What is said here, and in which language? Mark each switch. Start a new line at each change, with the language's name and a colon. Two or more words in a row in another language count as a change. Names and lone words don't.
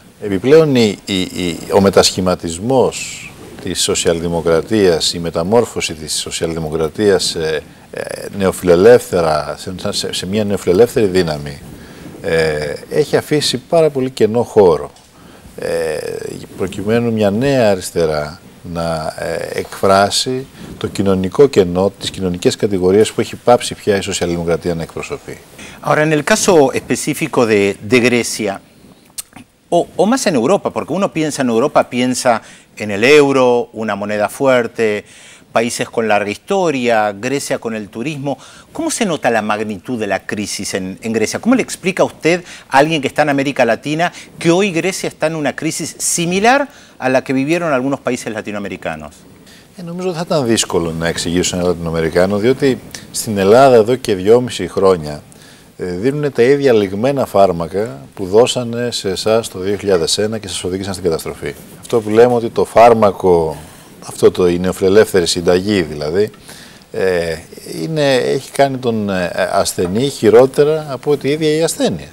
Greek: Επιπλέον ο μετασχηματισμός της σοσιαλδημοκρατίας, η μεταμόρφωση της σοσιαλδημοκρατίας σε μια νεοφιλελεύθερη δύναμη έχει αφήσει πάρα πολύ κενό χώρο προκειμένου μια νέα αριστερά να εκφράσει το κοινωνικό κενό, τις κοινωνικές κατηγορίες που έχει πάψει πια η σοσιαλδημοκρατία να εκπροσωπεί.
Spanish: Ahora, en el caso específico de Grecia, o más en Europa, porque uno piensa en Europa, piensa en el euro, una moneda fuerte, países con larga historia, Grecia con el turismo. ¿Cómo se nota la magnitud de la crisis en Grecia? ¿Cómo le explica a usted a alguien que está en América Latina que hoy Grecia está en una crisis similar a la que vivieron algunos países latinoamericanos?
Greek: Νομίζω ότι θα ήταν δύσκολο να εξηγήσω σε έναν Λατινοαμερικάνο, διότι στην Ελλάδα εδώ και 2,5 χρόνια δίνουν τα ίδια λιγμένα φάρμακα που δώσανε σε εσάς το 2001 και σας οδήγησαν στην καταστροφή. Αυτό που λέμε ότι το φάρμακο, η νεοφιλελεύθερη συνταγή δηλαδή, έχει κάνει τον ασθενή χειρότερα από τη ίδια η ασθένεια.